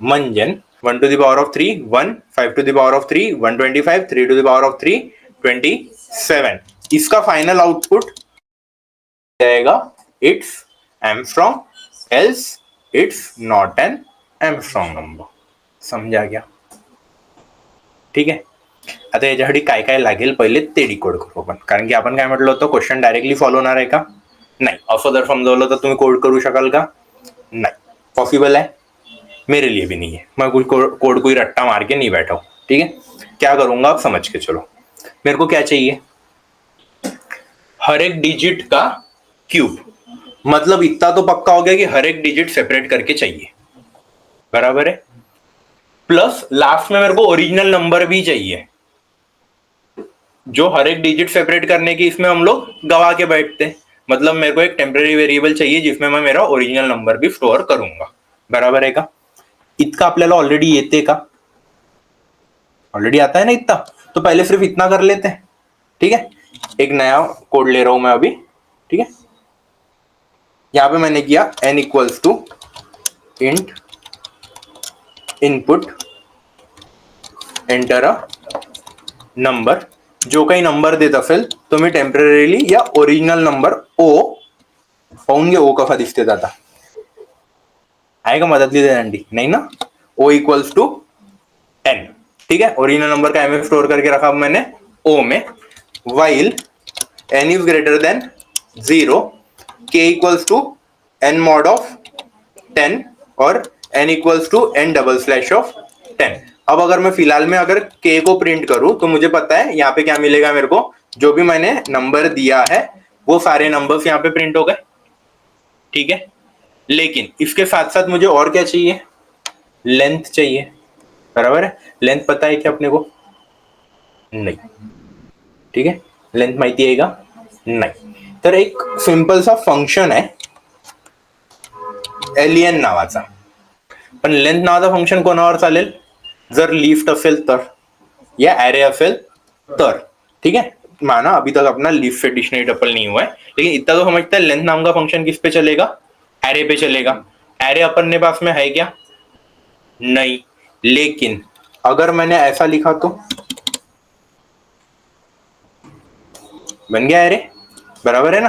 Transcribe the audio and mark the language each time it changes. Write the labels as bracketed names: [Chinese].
[Marathi] म्हणजे 1 to the power of 3 1, 5 to the power of 3 125, 3 to the power of 3 27. [Hindi] इसका final output जाएगा [English] It's Armstrong, else it's not an Armstrong number. [Hindi] समजा क्या? [Marathi] ठीक आहे. आता याच्यासाठी काय काय लागेल पहिले ते डिकोड करू आपण. कारण की आपण काय म्हटलं होतं, क्वेश्चन डायरेक्टली फॉलो होणार आहे का? नाही. असं जर समजवलं तर तुम्ही कोड करू शकाल का? [Hindi] नहीं पॉसिबल है, मेरे लिए भी नहीं है. मैं कोड कोई रट्टा मार के नहीं बैठा हूं. ठीक है, क्या करूंगा आप समझ के चलो. मेरे को क्या चाहिए? हर एक डिजिट का क्यूब. मतलब इतना तो पक्का हो गया कि हर एक डिजिट सेपरेट करके चाहिए, बराबर है. प्लस लास्ट में मेरे को ओरिजिनल नंबर भी चाहिए, जो हर एक डिजिट सेपरेट करने की इसमें हम लोग गवा के बैठते हैं. मतलब मेरे को एक टेम्पररी वेरिएबल चाहिए जिसमें मैं मेरा ओरिजिनल नंबर भी स्टोर करूंगा, बराबर है का? [Marathi] इतना आपल्याला ऑलरेडी येते का? [Hindi] ऑलरेडी आता है ना इतना, तो पहले सिर्फ इतना कर लेते हैं. ठीक है, एक नया कोड ले रहा हूं मैं अभी. ठीक है, यहां पे मैंने किया n equals to int input enter a number. [Marathi] जो काही नंबर देत असेल तो मी टेम्पररीली या ओरिजिनल नंबर ओ पाहून घे. ओ कसा दिसते आता आहे का मदतली देण्यासाठी? नाही ना. ओ इक्वल्स टू n. [Hindi] ठीक है, ओरिजिनल नंबर का एम स्टोर करके रखा मैंने ओ में. While n is greater than 0, k equals to n mod of 10 और n equals to n double slash of 10. अब अगर मैं फिलहाल में अगर k को प्रिंट करूं तो मुझे पता है यहाँ पे क्या मिलेगा मेरे को. जो भी मैंने नंबर दिया है वो सारे नंबर्स यहाँ पे प्रिंट हो गए. ठीक है, लेकिन इसके साथ साथ मुझे और क्या चाहिए? लेंथ चाहिए, बराबर है. लेंथ पता है क्या अपने को? नहीं. ठीक है, [Marathi] लेंथ माहिती आहे का? नाही. तर एक सिंपल सा फंक्शन आहे एलियन नावाचा. पण लेंथ नावाचा फंक्शन कोणावर चालेल? जर लिस्ट असेल तर, या एरे असेल तर. [Hindi] ठीक है, माना अभी तक अपना लिस्ट से डिक्शनरी टपल नहीं हुआ है, लेकिन इतना तो समझते हैं लेंथ नाम का फंक्शन किस पे चलेगा? एरे पे चलेगा. एरे अपन ने पास में है क्या? नहीं. लेकिन अगर मैंने ऐसा लिखा तो बन गया एरे, बराबर है ना.